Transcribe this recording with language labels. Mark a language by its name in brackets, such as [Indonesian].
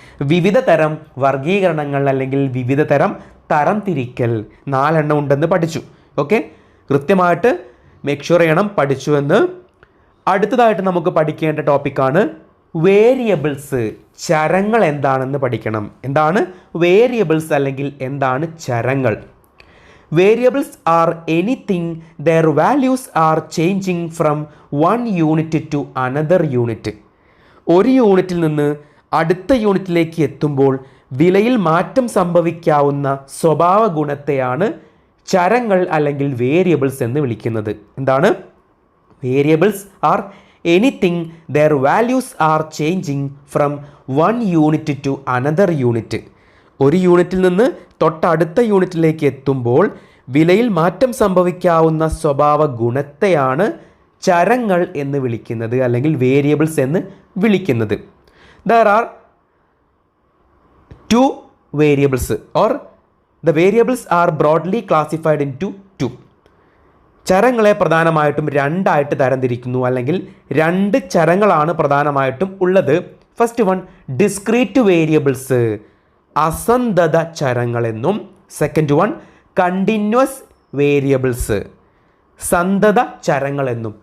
[Malayalam] വിവിധ തരം വർഗീകരണങ്ങൾ അല്ലെങ്കിൽ വിവിധ തരം തരംതിരിക്കൽ 4 എണ്ണം ഉണ്ടെന്ന് പഠിച്ചു. ഓക്കെ, കൃത്യമായിട്ട് മേക്ക് ഷുവർ ചെയ്യണം പഠിച്ചു എന്ന്. അടുത്തതായിട്ട് നമുക്ക് പഠിക്കേണ്ട ടോപ്പിക്കാണ് വേരിയബിൾസ്. ചരങ്ങൾ എന്താണെന്ന് പഠിക്കണം. എന്താണ് വേരിയബിൾസ് അല്ലെങ്കിൽ എന്താണ് ചരങ്ങൾ? [English] Variables are anything their values are changing from one unit to another unit. [Malayalam] ഒരു യൂണിറ്റിൽ നിന്ന് അടുത്ത യൂണിറ്റിലേക്ക് എത്തുമ്പോൾ വിലയിൽ മാറ്റം സംഭവിക്കാവുന്ന സ്വഭാവ ഗുണത്തെയാണ് ചരങ്ങൾ അല്ലെങ്കിൽ വേരിയബിൾസ് എന്ന് വിളിക്കുന്നത്. എന്താണ്? [English] Variables are anything their values are changing from one unit to another unit. [Malayalam] ഒരു യൂണിറ്റിൽ നിന്ന് തൊട്ടടുത്ത യൂണിറ്റിലേക്ക് എത്തുമ്പോൾ വിലയിൽ മാറ്റം സംഭവിക്കാവുന്ന സ്വഭാവ ഗുണത്തെയാണ് ചരങ്ങൾ എന്ന് വിളിക്കുന്നത് അല്ലെങ്കിൽ വേരിയബിൾസ് എന്ന് വിളിക്കുന്നത്. [English] There are 2 variables or the variables are broadly classified into 2. [Malayalam] ചരങ്ങളെ പ്രധാനമായിട്ടും 2 ആയിട്ട് തരംതിരിക്കുന്നു അല്ലെങ്കിൽ 2 ചരങ്ങളാണ് പ്രധാനമായിട്ടും ഉള്ളത്. [English] first one discrete variables, [Malayalam] അസന്തത ചരങ്ങളെന്നും. [English] second one continuous variables, [Malayalam] സന്തത ചരങ്ങളെന്നും.